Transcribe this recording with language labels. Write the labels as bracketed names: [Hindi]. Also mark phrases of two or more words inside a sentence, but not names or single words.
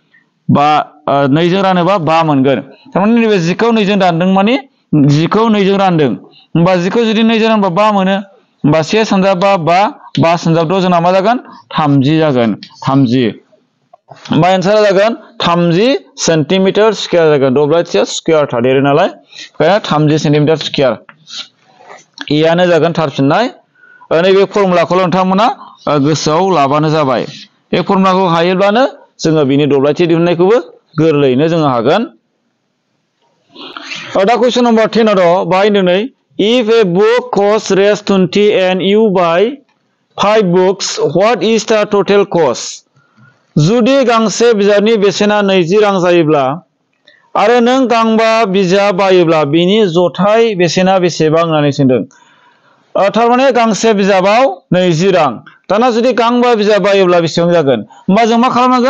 [Bodo] 2 जों रानोबा 5 मोनगोन थारमाने नैबे 10 खौ 2 जों दानदों माने 10 खौ 2 जों रानदों होमबा 10 खौ जुदि 2 जों रानबा 5 मोनो होमबा 1 सानजाब 5 सानजाब 6 जोंना मा जागोन 30 जागोन 30 होमबा एन्सारा जागोन 30 [English] centimeter square [Bodo] जागोन दब्लायथिया स्क्वायर थादेरो नालाय ओंखायनो 30 [English] centimeter square [Bodo] एआनो जागोन थार फिननाय नैबे फर्मुलाखौल' नोंथांमोना गोसोआव लाबानो जाबाय बे फर्मुलाखौ हायोब्लानो जोङो बिनि दब्लायथि दिहुननायखौबो गोरलैयैनो जोङो हागोन दा [English] question number [Bodo] 10 आव बाहाय दिनै [English] if a book costs raised 20 and you buy 5 books what is the total cost [Bodo] जुदि गांसे बिजाबनि बेसेना 20 रां जायोब्ला आरो नों गांबा बिजाब बायोब्ला बिनि जथाय बेसेना बेसेबां होननानै सोंदों थारमाने गांसे बिजाबाव 20 रां दाना जुदि गांबा बिजाब बायोब्ला बेसेबां जागोन होमबा जों मा खालामनांगोन